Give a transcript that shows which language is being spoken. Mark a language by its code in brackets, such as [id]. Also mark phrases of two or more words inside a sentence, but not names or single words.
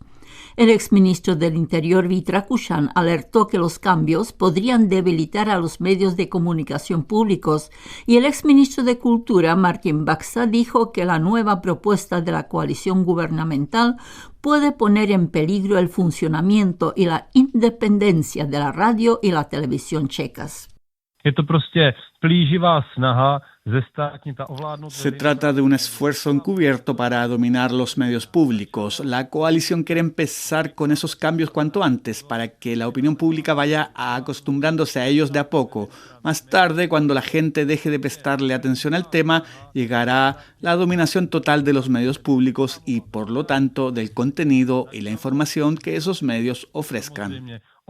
[es] El exministro del Interior, Vít Rakušan, alertó que los cambios podrían debilitar a los medios de comunicación públicos y el exministro de Cultura, Martin Baxa, dijo que la nueva propuesta de la coalición gubernamental puede poner en peligro el funcionamiento y la independencia de la radio y la televisión checas. [cs] Je to prostě plíživá snaha [es] Se trata de un esfuerzo encubierto para dominar los medios públicos. La coalición quiere empezar con esos cambios cuanto antes para que la opinión pública vaya acostumbrándose a ellos de a poco. Más tarde, cuando la gente deje de prestarle atención al tema, llegará la dominación total de los medios públicos y, por lo tanto, del contenido y la información que esos medios ofrezcan.